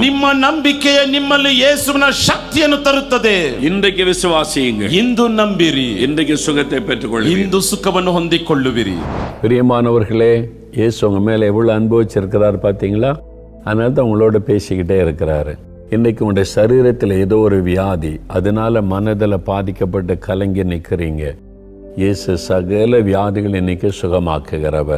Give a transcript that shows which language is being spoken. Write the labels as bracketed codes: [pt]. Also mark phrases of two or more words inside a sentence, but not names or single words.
[kn] ನಿಮ್ಮ ನಂಬಿಕೆಯೇ ನಿಮ್ಮಲ್ಲಿ ಯೇಸುವಿನ ಶಕ್ತಿಯನ್ನು ತರುತ್ತದೆ. [ta] இன்றைக்கு விசுவாசியுங்கள். [kn] ಇಂದು ನಂಬಿರಿ. [ta] இன்றைக்கு சுகத்தை பெற்றுக்கொள்ளுங்கள். [kn] ಇಂದು ಸುಖವನ್ನು ಹೊಂದಿಕೊಳ್ಳುವಿರಿ. [ta] பிரியமானவர்களே, இயேசு உங்க மேல எவ்வளவு அனுபவிச்சிருக்கிறார் பார்த்தீங்களா? அதனால தான் உங்களோட பேசிக்கிட்டே இருக்கிறாரு. இன்னைக்கு உங்களுடைய சரீரத்தில் ஏதோ ஒரு வியாதி, அதனால மனதில் பாதிக்கப்பட்டு கலங்கி நிற்கிறீங்க. இயேசு சகல வியாதிகள் இன்னைக்கு சுகமாக்குகிறவர்.